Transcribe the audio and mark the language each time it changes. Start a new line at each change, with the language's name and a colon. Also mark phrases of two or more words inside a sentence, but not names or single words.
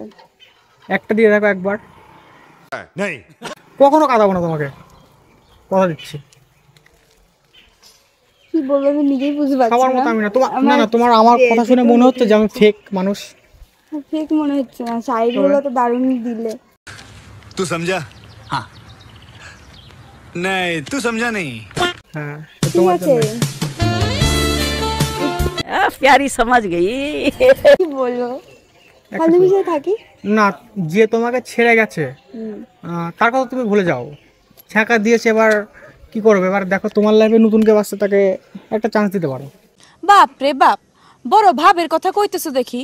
Bangla: একটা দিয়ে দেখো একবার।
Hindi: नहीं
Bangla: কখনো কাঁদাবো না তোমাকে, কথা দিচ্ছি। কি বলবো আমি নিজেই বুঝতে পারছি সবার মতো আমি না। তোমার না না, তোমার আমার কথা শুনে মনে হচ্ছে যে আমি ফেক মানুষ। ফেক মনে হচ্ছে না, শাড়িগুলো তো দারুণ দিলে।
Hindi: तू समझा? हाँ नहीं तू समझा नहीं।
Bangla: হ্যাঁ ঠিক আছে,
Hindi: प्यारी समझ गई।
Bangla: কি বলবো, বান্ধবীর সাথে থাকি। না, যে তোমাকে ছেড়ে গেছে তার কথা তুমি ভুলে যাও। ছ্যাঁকা দিয়েছে, এবার কি করবে? এবার দেখো তোমার লাইফে নতুন কেউ আসছে, তাকে একটা চান্স দিতে পারো। বাপ রে বাপ, বড় ভাবের কথা কইতেছো দেখি।